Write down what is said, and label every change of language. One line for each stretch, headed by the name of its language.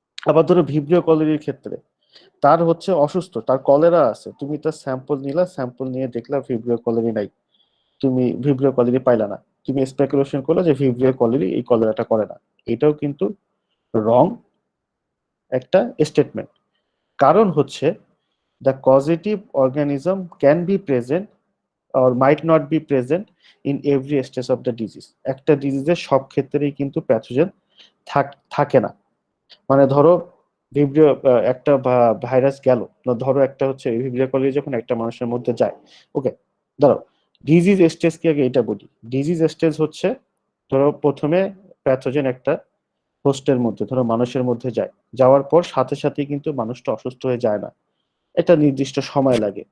Bangla: আবার ধরো ভিব্রিও কলেরির ক্ষেত্রে, তার হচ্ছে অসুস্থ, তার কলেরা আছে, তুমি তার স্যাম্পল নিলা, স্যাম্পল নিয়ে দেখলা ভিব্রিও কলেরি নাই, তুমি ভিব্রিও কলেরি পাইলা না, তুমি স্পেকুলেশন করলে যে ভিব্রিও কলেরি এই কলেরাটা করে না। এটাও কিন্তু রং একটা স্টেটমেন্ট। কারণ হচ্ছে
English: the causative organism can be present or might not be present in every stage of the disease.
Bangla: একটা ডিজিজের সব ক্ষেত্রেই কিন্তু প্যাথোজেন থাকে না। মানে ধরো ভিব্রিও একটা ভাইরাস গেল, ধরো একটা হচ্ছে ভিব্রিও কলেরি যখন একটা মানুষের মধ্যে যায়, ওকে, ধরো ডিজিজ স্টেজ কি আগে এটা বলি। ডিজিজ স্টেজ হচ্ছে ধরো প্রথমে প্যাথোজেন একটা হোস্টের মধ্যে, ধরো মানুষের মধ্যে যায়, যাওয়ার পর সাথে সাথে কিন্তু মানুষটা অসুস্থ হয়ে যায় না, একটা নির্দিষ্ট সময় লাগে।